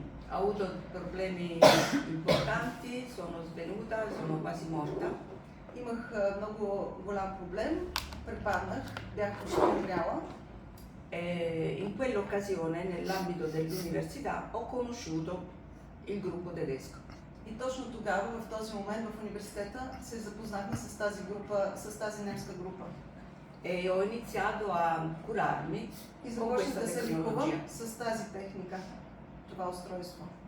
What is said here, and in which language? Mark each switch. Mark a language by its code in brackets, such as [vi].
[it] Ho avuto problemi importanti, sono svenuta, sono quasi morta. [bg] Имах много голям проблем, препаднах, бях почти умряла. [it] In quell'occasione, nell'ambito dell'università, ho conosciuto il gruppo tedesco. [bg] И точно тогава, в този момент в университета, се запознахме с тази група, с тази немска група. [it] E ho iniziato a curarmi [bg] И [it] con [bg] започнах [it] questa [bg] да се лекувам [it] tecnologia. [bg] с тази техника, това устройство.